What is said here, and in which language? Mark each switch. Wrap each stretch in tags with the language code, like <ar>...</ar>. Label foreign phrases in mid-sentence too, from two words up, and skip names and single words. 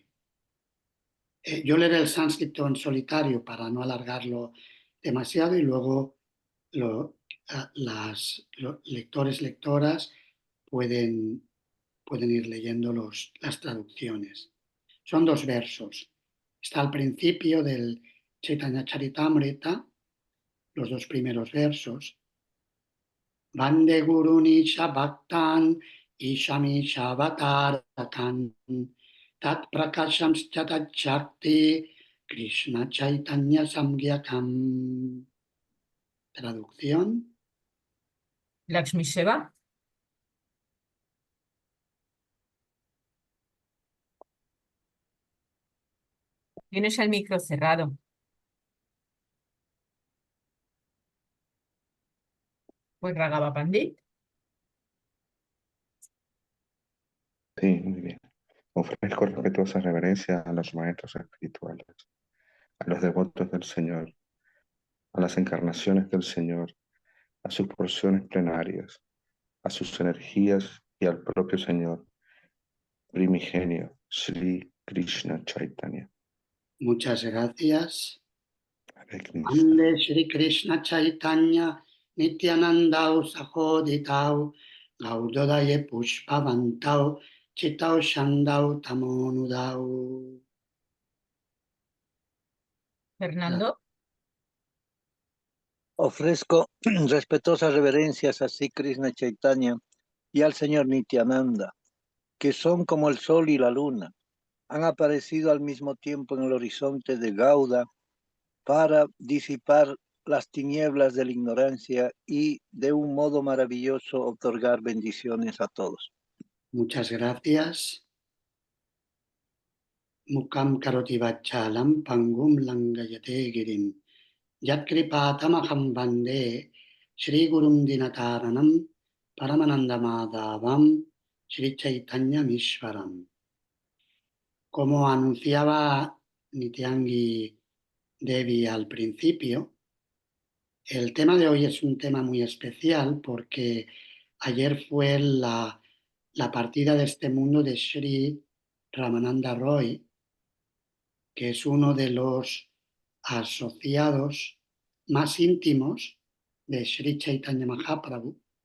<es>Yo leeré el sánscrito en solitario para no alargarlo demasiado y luego los lectores, lectoras pueden ir leyendo las traducciones. Son 2 versos. Está al principio del Chaitanya Charitamrita, los 2 primeros versos.</es> <sa>Vande Gurunisha Bhaktan Ishamisha Avatarakan Tat Prakasham Chatat Shakti Krishna Chaitanya Samgyakam.</sa> <es>Traducción. Lakshmi Seva. Tienes el micro cerrado. Pues Ragava Pandit. Sí, muy bien. Ofrezco respetuosa reverencia a los maestros espirituales, a los devotos del Señor, a las encarnaciones del Señor, a sus porciones plenarias, a sus energías y al propio Señor, primigenio, Sri Krishna Chaitanya. Muchas gracias.</es> <sa>Hare Krishna. Ande Shri Krishna Chaitanya Nityanandau Sahoditau Gaudodaye Pushpavantau Chitau Shandau Tamonudau.</sa> <es>Fernando. Ofrezco respetuosas reverencias a Sri Krishna Chaitanya y al Señor Nityananda, que son como el sol y la luna. Han aparecido al mismo tiempo en el horizonte de Gauda para disipar las tinieblas de la ignorancia y de un modo maravilloso otorgar bendiciones a todos. Muchas gracias.</es> <sa>Mukam karoti vachalam pangum langayate girim. Yat kripatamaham vande Shri Gurum Dinataranam Paramananda Madhavam Shri Chaitanya Mishwaram.</sa> <es>Como anunciaba Nityangi Devi al principio, el tema de hoy es un tema muy especial porque ayer fue la partida de este mundo de Sri Ramananda Roy, que es uno de los asociados más íntimos de Sri Chaitanya Mahaprabhu.</es>